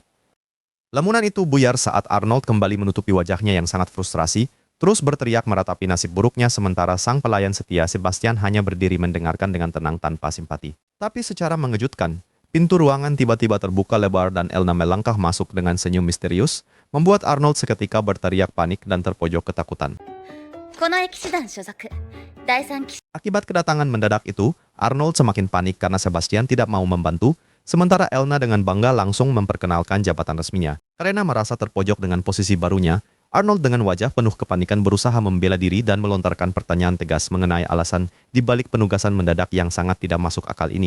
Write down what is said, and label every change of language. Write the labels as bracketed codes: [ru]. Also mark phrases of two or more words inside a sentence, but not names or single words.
[id] Lamunan itu buyar saat Arnold kembali menutupi wajahnya yang sangat frustrasi, terus berteriak meratapi nasib buruknya sementara sang pelayan setia Sebastian hanya berdiri mendengarkan dengan tenang tanpa simpati. Tapi secara mengejutkan, pintu ruangan tiba-tiba terbuka lebar dan Elna melangkah masuk dengan senyum misterius, membuat Arnold seketika berteriak panik dan terpojok ketakutan. [ja] この騎士団所属第三騎士 [id] Akibat kedatangan mendadak itu, Arnold semakin panik karena Sebastian tidak mau membantu, sementara Elna dengan bangga langsung memperkenalkan jabatan resminya. Karena merasa terpojok dengan posisi barunya, Arnold dengan wajah penuh kepanikan berusaha membela diri dan melontarkan pertanyaan tegas mengenai alasan di balik penugasan mendadak yang sangat tidak masuk akal ini.